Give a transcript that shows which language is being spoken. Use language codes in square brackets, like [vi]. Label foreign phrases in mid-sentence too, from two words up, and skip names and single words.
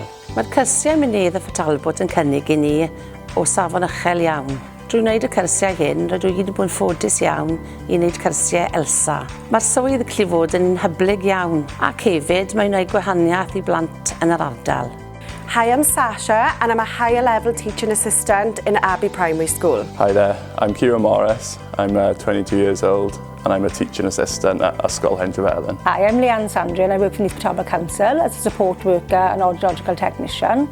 [cy] Mae'r cyrsiau Neath a Talbot yn cynnig i ni o safon uchel iawn. Drwy wneud y cyrsiau hyn, rydw i wedi bod yn ffodus iawn i wneud cyrsiau Elsa. Mae'r swydd yn gallu fod yn hyblyg iawn ac hefyd mae'n gwneud gwahaniaeth i blant yn yr ardal. [en] Hi, I'm Sasha and I'm a higher level teaching assistant in Abbey Primary School. Hi there, I'm Kieran Morris. I'm 22 years old and I'm a teaching assistant at Ysgol Neath. Hi, I'm Leanne Sandri and I work for Neath Talbot Council as a support worker and audiological technician.